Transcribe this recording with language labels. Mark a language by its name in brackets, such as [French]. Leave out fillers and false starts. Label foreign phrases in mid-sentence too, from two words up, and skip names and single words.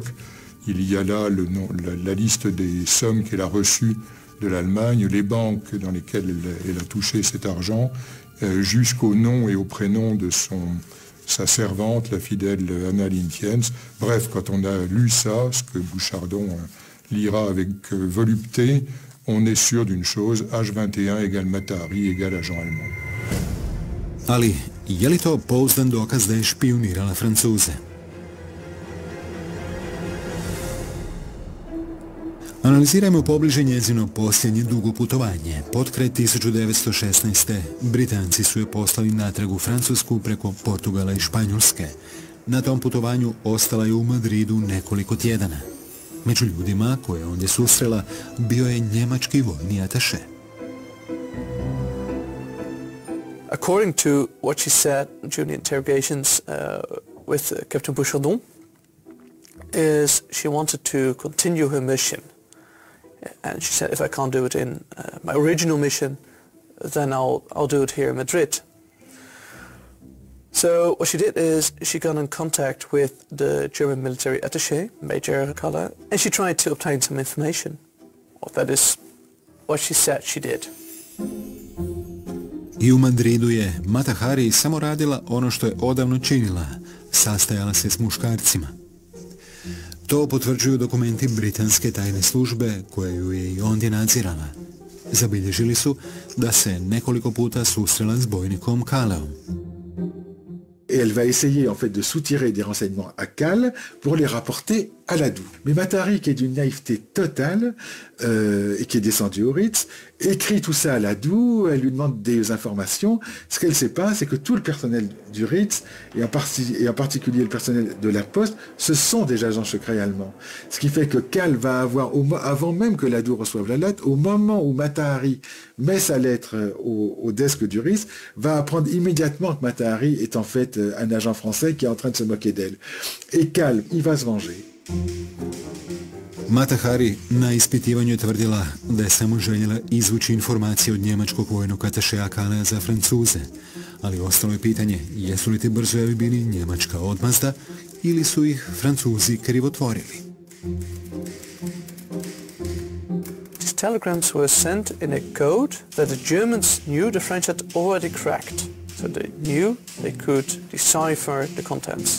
[French] Il y a là la liste des sommes qu'elle a reçues de l'Allemagne, les banques dans lesquelles elle a touché cet argent, jusqu'au nom et au prénom de sa servante, la fidèle Anna Lintiens. Bref, quand on a lu ça, ce que Bouchardon lira avec volupté, on est sûr d'une chose, H21 égale Matu Hari égale agent allemand. [Croatian] Ali, je li to pouzdan dokaz da je špijunirala Francuze? Analizirajmo pobliže njezino posljednje dugo putovanje. Potkraj 1916. Britanci su je poslali natrag u Francusku preko Portugala i Španjolske. Na tom putovanju ostala je u Madridu nekoliko tjedana. Među ljudima koje ondje susrela bio je njemački vojni ataše. [English] According to what she said during the interrogations with Captain Bouchardon, is she wanted to continue her mission. And she said, if I can't do it in my original mission, then I'll do it here in Madrid. So what she did is she got in contact with the German military attaché, Major Kaller, and she tried to obtain some information. Well, that is what she said she did. [Croatian] I u Madridu je Matu Hari samo radila ono što je odavno činila, sastajala se s muškarcima. To potvrđuju dokumenti britanske tajne službe koje ju je i ondje nadzirala. Zabilježili su da se nekoliko puta susrela s bojnikom Kaleom. [French] Et elle va essayer en fait de soutirer des renseignements à Cal pour les rapporter à Ladou. Mais Matu Hari, qui est d'une naïveté totale et qui est descendue au Ritz, écrit tout ça à Ladou, elle lui demande des informations. Ce qu'elle ne sait pas, c'est que tout le personnel du Ritz, et en particulier le personnel de la Poste, ce sont des agents secrets allemands. Ce qui fait que Cal va avoir, avant même que Ladou reçoive la lettre, au moment où Matu Hari met sa lettre au desk du Ritz, va apprendre immédiatement que Matu Hari est en fait un agent français qui est en train de se moquer d'elle. Et Cal, il va se venger. [Croatian] Matu Hari na ispitivanju je tvrdila da je samo željela izvući informacije od njemačkog vojnog atašeja Kalea za Francuze, ali ostalo je pitanje jesu li ti brzojevi bili njemačka odmazda ili su ih Francuzi krivotvorili. [English] These telegrams were sent in a code that the Germans knew the French had already cracked, so they knew they could decipher the contents.